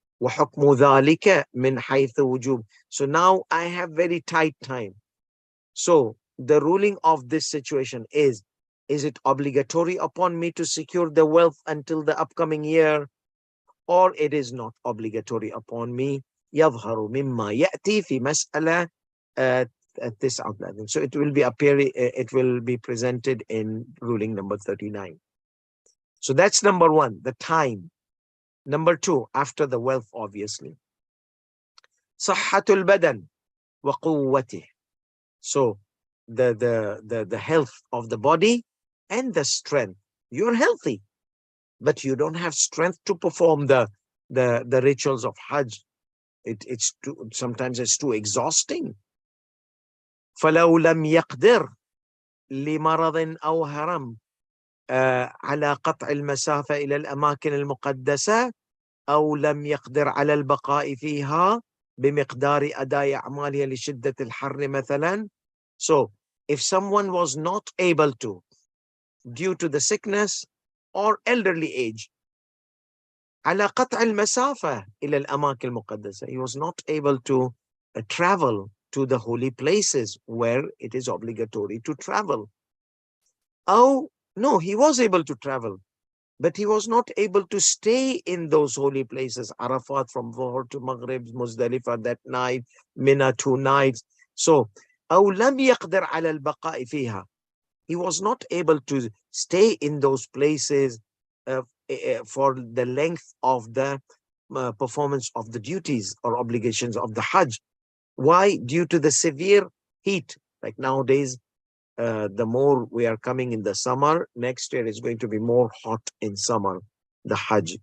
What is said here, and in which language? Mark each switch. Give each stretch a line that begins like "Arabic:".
Arabic: وحكم ذلك من حيث وجوب.
English: So now I have very tight time. So the ruling of this situation is it obligatory upon me to secure the wealth until the upcoming year, or it is not obligatory upon me?
Arabic: يظهر مما يأتي في مسألة
English: this outline. So it will be it will be presented in ruling number 39. So that's number one, the time. Number two, after the wealth, obviously.
Arabic: صحة البدن وقوته.
English: So the health of the body and the strength. You're healthy, but you don't have strength to perform the rituals of Hajj. Sometimes it's too exhausting.
Arabic: فلو لم يقدر لمرض أو هرم على قطع المسافة إلى الأماكن المقدسة، أو لم يقدر على البقاء فيها بمقدار أداء أعمالها لشدة الحر مثلا.
English: So if someone was not able to, due to the sickness or elderly age,
Arabic: على قطع المسافة إلى الأماكن المقدسة,
English: he was not able to travel to the holy places where it is obligatory to travel. Oh, no, he was able to travel, but he was not able to stay in those holy places. Arafat from Dhuhr to Maghrib, Muzdalifah that night, Mina 2 nights.
Arabic: So, أو لم يقدر على البقاء فيها.
English: He was not able to stay in those places for the length of the performance of the duties or obligations of the Hajj. Why? Due to the severe heat. Like nowadays, the more we are coming in the summer, next year is going to be more hot in summer. the Hajj.